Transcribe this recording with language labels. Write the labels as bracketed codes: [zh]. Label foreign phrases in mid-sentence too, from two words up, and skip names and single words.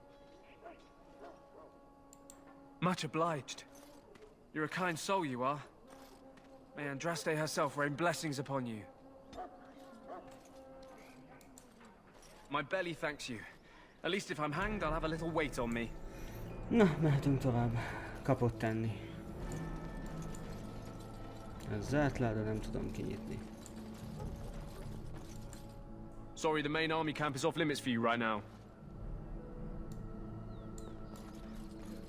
[en] Much obliged. You're a kind soul, you are. May Andraste herself rain blessings upon you. My belly thanks you. At least if I'm hanged, I'll have a little weight on me. [hu] Na, mehetünk tovább. Kapott tenni. Ez zárt láda, nem tudom kinyitni. [en] Sorry, the main army camp is off limits for you right now.